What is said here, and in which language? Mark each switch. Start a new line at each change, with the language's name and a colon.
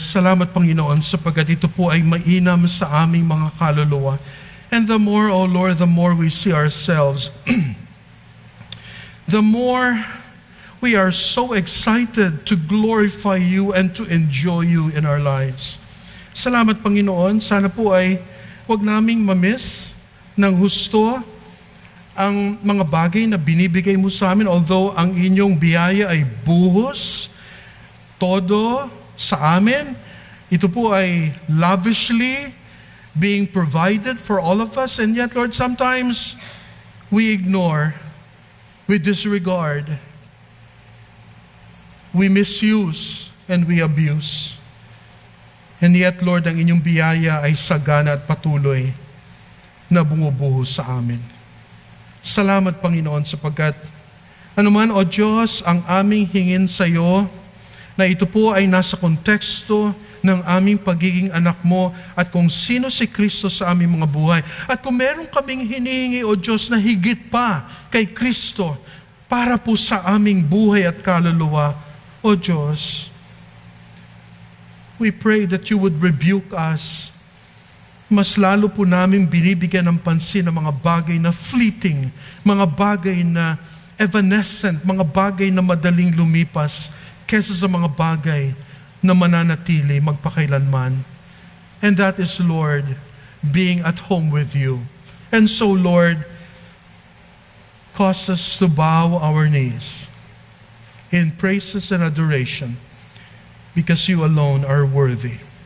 Filipino: Salamat, Panginoon, sapagkat ito po ay mainam sa aming mga kaluluwa.
English: And the more, O Lord, the more we see ourselves, the more we are so excited to glorify you and to enjoy you in our lives.
Filipino: Salamat, Panginoon. Sana po ay huwag naming mamiss ng husto ang mga bagay na binibigay mo sa amin, although ang inyong biyaya ay buhos, todo sa amin. Ito po ay
English: lavishly being provided for all of us. And yet, Lord, sometimes we ignore, we disregard, we misuse, and we abuse. And yet, Lord,
Filipino: ang inyong biyaya ay sagana at patuloy na bumubuhos sa amin. Salamat, Panginoon, sapagkat anuman, O Diyos, ang aming hingin sa iyo, na ito po ay nasa konteksto ng aming pagiging anak mo at kung sino si Kristo sa aming mga buhay. At kung meron kaming hinihingi, O Diyos, na higit pa kay Kristo para po sa aming buhay at kaluluwa, O Diyos,
English: we pray that you would rebuke us.
Filipino: Mas lalo po namin binibigyan ng pansin ng mga bagay na fleeting, mga bagay na evanescent, mga bagay na madaling lumipas, kesa sa mga bagay na mananatili magpakailanman.
English: And that is, Lord, being at home with you. And so, Lord, cause us to bow our knees in praises and adoration because you alone are worthy.